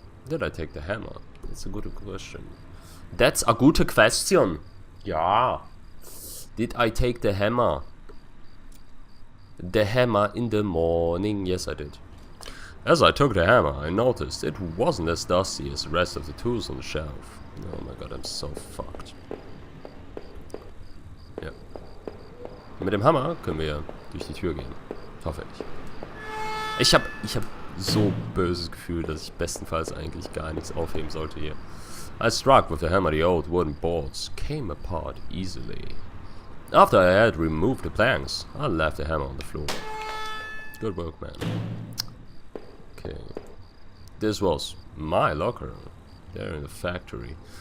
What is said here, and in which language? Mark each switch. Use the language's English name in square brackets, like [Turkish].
[English] Did I take the hammer? That's a good question. That's a good question. Ja. Did I take the hammer? The hammer in the morning. Yes, I did. As I took the hammer, I noticed it wasn't as dusty as the rest of the tools on the shelf. Oh my god, I'm so fucked. [German] Ja. Mit dem Hammer können wir durch die Tür gehen. Hoffe ich. Ich hab so böses Gefühl, dass ich bestenfalls eigentlich gar nichts aufheben sollte hier. [English] I struck with the hammer. The old wooden boards came apart easily. After I had removed the planks, I left the hammer on the floor. Good work, man. Okay. This was my locker, there in the factory.